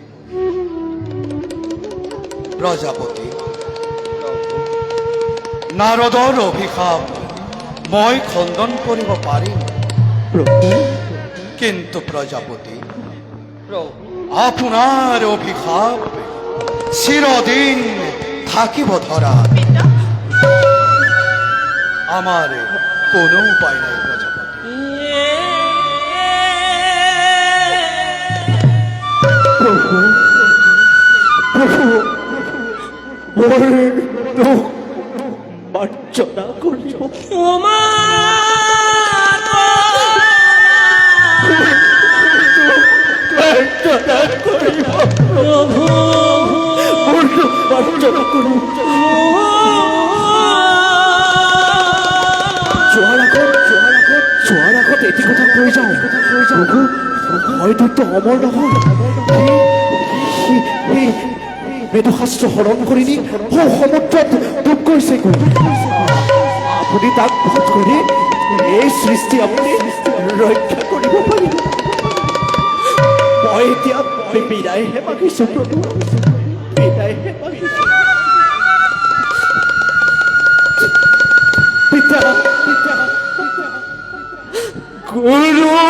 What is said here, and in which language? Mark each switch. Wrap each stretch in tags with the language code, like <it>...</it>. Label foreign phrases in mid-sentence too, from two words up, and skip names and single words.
<as>প্ৰজাপতি, নাৰদৰ অভিশাপ মই খণ্ডন কৰিব পাৰিম, কিন্তু প্ৰজাপতি প্ৰভু আপোনাৰ অভিশাপ চিৰদিন থাকিব ধৰা।</as> <bn>আমার কোনো উপায় নাই প্রজাপতি। প্রভু প্রভু মোর দুঃখ মার্জনা করিব। মার্জনা করিব প্রভু, মোর দুঃখ মার্জনা করিব।</bn> <as>যোৱাৰ আগত এটি কথা কৈ যাওঁ, প্ৰভু হয়তো অমৰ নহয়, বেদশাস্ত্ৰ হৰণ কৰি নি সমুদ্ৰত ডুব গৈছেগৈ। আপুনি তাক বধ কৰি এই সৃষ্টি আপুনি ৰক্ষা কৰিব পাৰিব। মই এতিয়া বিদায়হে মাগিছোঁ প্ৰভু, বিদায়হে মাগিছোঁ। পিতা গুরু</as>